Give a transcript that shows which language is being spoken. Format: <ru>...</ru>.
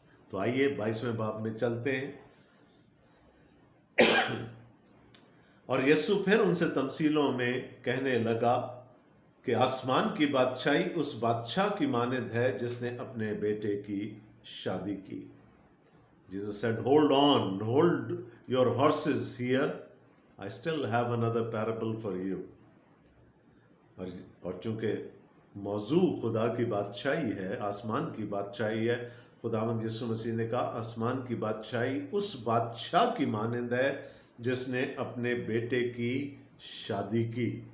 <hi>तो आइए 22वें बाब में चलते हैं। और यीशु फिर उनसे तमसीलों में कहने लगा कि आसमान की बादशाही उस बादशाह की मानद है जिसने अपने बेटे की शादी की।</hi> <en>Jesus said, hold on, hold your horses here. I still have another parable for you.</en> <hi>और चूंकि मौजू खुदा की बादशाही है, आसमान की बादशाही है, खुदावंद यीशु मसीह ने कहा आसमान की बादशाही उस बादशाह की मानद है जिसने अपने बेटे की शादी की।</hi>